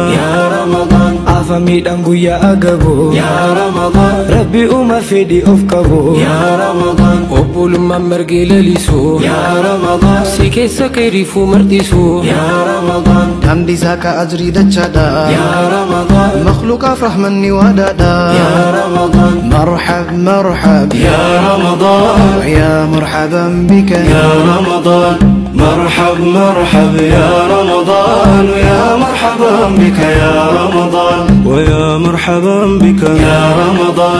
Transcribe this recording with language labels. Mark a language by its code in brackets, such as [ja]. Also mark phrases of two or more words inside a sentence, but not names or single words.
[om] yaa Ramadaan afamiidhaan guyyaa agaboo yaa Ramadaan rabbi uma fedhi of qaboo yaa Ramadaan obbolummaan margee lalisoo yaa Ramadaan si keessa keeriifuu marxisoo yaa Ramadaan daandii saaka ajrii dachaadhaa yaa Ramadaan [ar] مخلوق افرح مني ودادا يا رمضان مرحب مرحب يا رمضان يا مرحبا بك يا رمضان مرحب مرحب يا رمضان يا مرحبا بك يا رمضان ويا مرحبا بك يا رمضان